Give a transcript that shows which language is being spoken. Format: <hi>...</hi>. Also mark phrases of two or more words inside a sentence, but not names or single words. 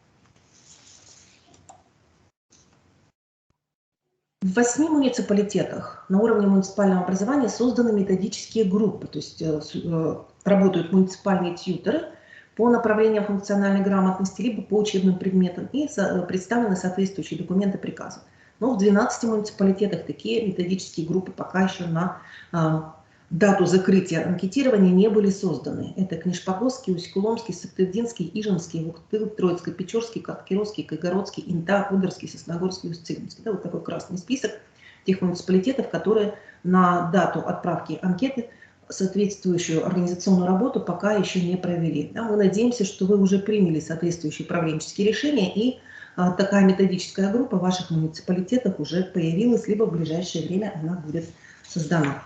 <ru>В 8 муниципалитетах на уровне муниципального образования созданы методические группы, то есть работают муниципальные тьюторы по направлениям функциональной грамотности, либо по учебным предметам, и представлены соответствующие документы, приказы. Но в 12 муниципалитетах такие методические группы пока еще на дату закрытия анкетирования не были созданы. Это Книж-Павловский, Усть-Куломский, Сыктывдинский, Иженский, Вуктыл, Троицко-Печорский, Кировский, Кайгородский, Инта, Ударский, Сосногорский, Усть-Цивильский. Да, вот такой красный список тех муниципалитетов, которые на дату отправки анкеты соответствующую организационную работу пока еще не провели. Да, мы надеемся, что вы уже приняли соответствующие управленческие решения, и такая методическая группа в ваших муниципалитетах уже появилась, либо в ближайшее время она будет создана.</ru>